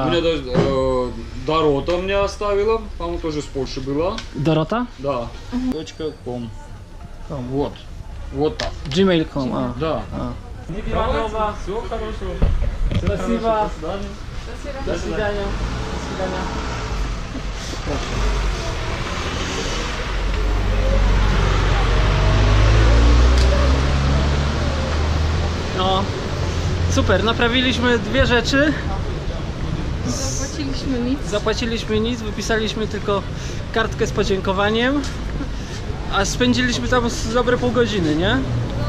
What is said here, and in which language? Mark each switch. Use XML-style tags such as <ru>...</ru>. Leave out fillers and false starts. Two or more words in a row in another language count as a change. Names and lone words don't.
<ru>У меня даже Дорота мне оставила, по-моему, тоже с Польши была. Dorota? Да. .com. Вот так. Gmail.com. А. Да.</ru> <ka>Didi</ka> <ru>Madlaba. Всего хорошего. Спасибо. До свидания. До свидания. До свидания.</ru> <pl>No, super, naprawiliśmy dwie rzeczy. Zapłaciliśmy nic. Zapłaciliśmy nic, wypisaliśmy tylko kartkę z podziękowaniem, a spędziliśmy tam z dobre pół godziny, nie?</pl>